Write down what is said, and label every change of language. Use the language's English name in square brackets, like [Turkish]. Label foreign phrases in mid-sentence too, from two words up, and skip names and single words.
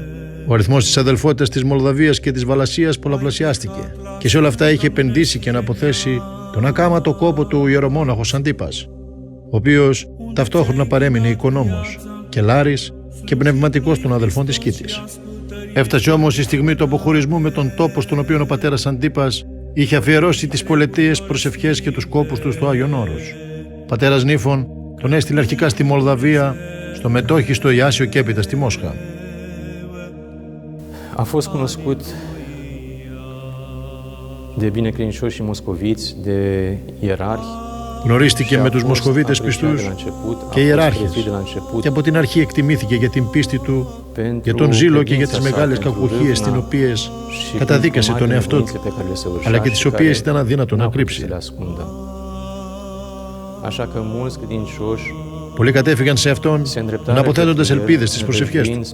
[Greek] Ο αριθμός της αδελφότητας της Μολδαβίας και της Βαλασσίας πολλαπλασιάστηκε και σε όλα αυτά είχε επενδύσει και να αποθέσει τον ακάματο κόπο του ιερομόναχος Αντίπας, ο οποίος ταυτόχρονα παρέμεινε οικονόμος, κελάρης και πνευματικός των αδελφών της Σκήτης. Έφτασε όμως η στιγμή του αποχωρισμού με τον τόπο στον οποίο ο πατέρας Αντίπας είχε αφιερώσει τις πολιτείες προσευχές και τους κόπους του στο Άγιον Όρος. Ο πατέρας Νύφων τον έστειλε αρχικά στη Μολδαβία, στο Μετόχι, στο Ιάσιο και έπειτα στη Μόσχα. [Romanian] A fost cunoscut de binecredincioși moscoviți, de ierarhi. [Greek] Γνωρίστηκε με τους Μοσχοβίτες πιστούς και ιεράρχες και από την αρχή εκτιμήθηκε για την πίστη του, για τον ζήλο και για τις μεγάλες κακουχίες τις οποίες καταδίκασε τον εαυτό του, αλλά και τις οποίες ήταν αδύνατο να κρύψει. Πολλοί κατέφυγαν σε αυτόν, αναποθέτοντας ελπίδες στις προσευχές του.